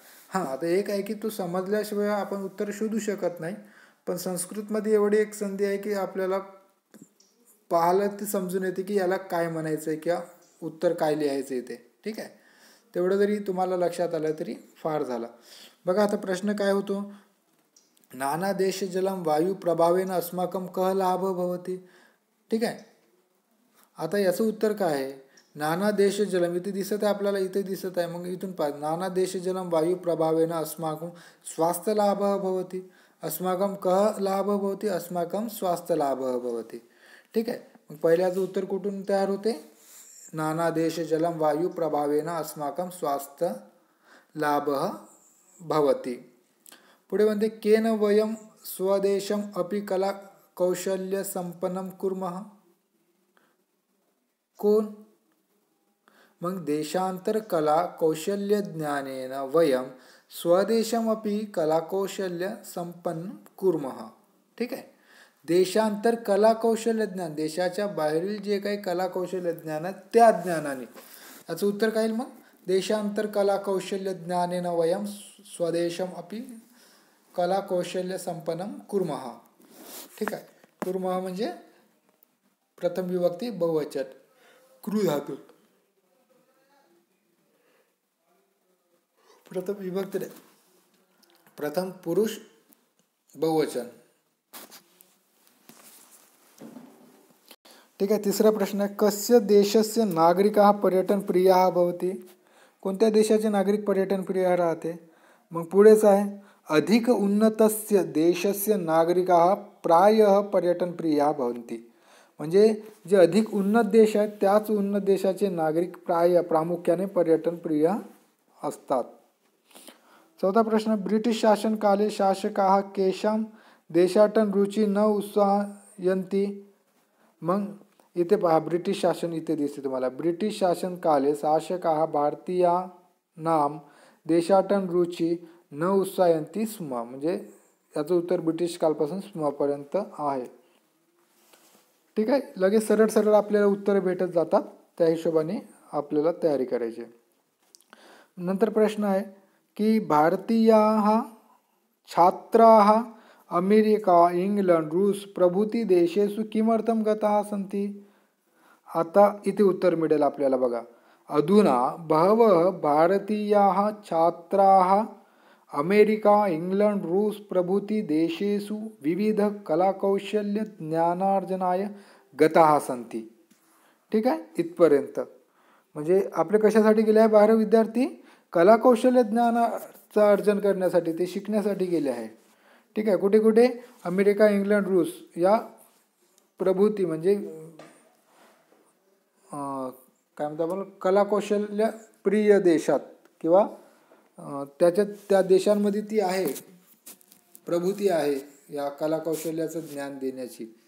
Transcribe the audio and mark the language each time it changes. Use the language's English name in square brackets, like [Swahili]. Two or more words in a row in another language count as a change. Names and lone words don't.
[Marathi] हां, आता एक आहे की तो समजल्याशिवाय आपण उत्तर शोधू शकत नाही, पण संस्कृतमध्ये एवढी एक संधी आहे की आपल्याला पाहिलं ते समजून येते की याला काय म्हणायचं आहे किंवा उत्तर काय लिहायचं आहे ते. ठीक आहे. तेवढं जरी तुम्हाला लक्षात आलं तरी फार झालं. बघा आता प्रश्न काय होतो, [Sanskrit] नाना देश जलम वायू प्रभावेन अस्माकं कः लाभ भवति. [Marathi] ठीक आहे. आता याचं उत्तर काय आहे, [Sanskrit] नाना देश जलम [Marathi] इथे दिसत आहे आपल्याला, इथे दिसत आहे. मग इथून [Sanskrit] नाना देश जलम वायू प्रभावेन अस्माकं स्वास्थ्य लाभ भवति. अस्माकं कः लाभ भवति, अस्माकं स्वास्थ्य लाभ भवति. [Marathi] ठीक आहे. मग पहिल्याचं उत्तर कुठून तयार होते, [Sanskrit] नाना देश जलम वायू प्रभावेन अस्माकं स्वास्थ्य लाभः भवति. [Marathi] पुढे म्हणते [Sanskrit] केन वयम स्वदेशम अपि कला कौशल्य संपन्नं कुर्मः. [Marathi] कोण, मग [Sanskrit] देशांतर कला कौशल्य ज्ञानेन वयम स्वदेशम अपि कला कौशल्य संपन्न कुर्मः. [Marathi] ठीक आहे. [Sanskrit] देशांतर कला कौशल्य ज्ञान, [Marathi] देशाच्या बाहेरील जे काही कला कौशल्य ज्ञान आहे त्या ज्ञानाने. याचं उत्तर काय येईल मग, [Sanskrit] देशांतर कला कौशल्य ज्ञानेन वयम स्वदेशम अपि कला कौशल्य संपन्नं कुर्मः. [Marathi] ठीक आहे. कुर्मः म्हणजे प्रथम विभक्ती बहुवचन कृ धातू. प्रथम विभक्ती प्रथम पुरुष बहुवचन. ठीक आहे. तिसरा प्रश्न आहे, [Sanskrit] कस्य देशस्य नागरिकाः पर्यटन प्रियाः भवति. [Marathi] कोणत्या देशाचे नागरिक पर्यटन प्रिय राहते. मग पुढेच आहे, [Sanskrit] अधिक उन्नतस्य देशस्य नागरिकाः प्रायः पर्यटन प्रियाः भवन्ति. [Marathi] म्हणजे जे अधिक उन्नत देश आहेत त्याच उन्नत देशाचे नागरिक प्रामुख्याने पर्यटन प्रिय असतात. चौथा प्रश्न, [Sanskrit] ब्रिटिश शासनकाले शासकाः केषां देशाटन रुचि न उत्साहयन्ति. [Marathi] मग इथे पहा ब्रिटिश शासन इथे दिसते तुम्हाला. [Sanskrit] ब्रिटिश शासनकाले शासकाः भारतीयानां देशाटन रुचि न उत्साहयन्ति स्म. [Marathi] म्हणजे याचं उत्तर ब्रिटिश कालपासून पर्यंत आहे. ठीक आहे, लगेच सरळ सरळ आपल्याला उत्तर भेटत जातात, त्या हिशोबाने आपल्याला तयारी करायची. नंतर प्रश्न आहे की [Sanskrit] भारतीयाः छात्राः अमेरिका, इंग्लंड, रूस प्रभृती देशेषु किमर्थं गताः सन्ति. [Marathi] आता इथे उत्तर मिळेल आपल्याला बघा. [Sanskrit] अधुना बहवः भारतीयाः छात्राः अमेरिका, इंग्लंड, रूस प्रभृती देशेषु विविध कलाकौशल्य ज्ञानार्जनाय गताः सन्ति. [Marathi] ठीक आहे, इथपर्यंत म्हणजे आपले कशासाठी गेले आहे बाहेर विद्यार्थी? कलाकौशल्य ज्ञानाचं अर्जन करण्यासाठी, ते शिकण्यासाठी गेले आहे. ठीक आहे, कुठे कुठे? अमेरिका, इंग्लंड, रूस या प्रभृती म्हणजे काय म्हणतात आपण कलाकौशल्य प्रिय देशात किंवा त्याच्यात त्या देशांमध्ये ती आहे, प्रभृती आहे या कलाकौशल्याचं ज्ञान देण्याची.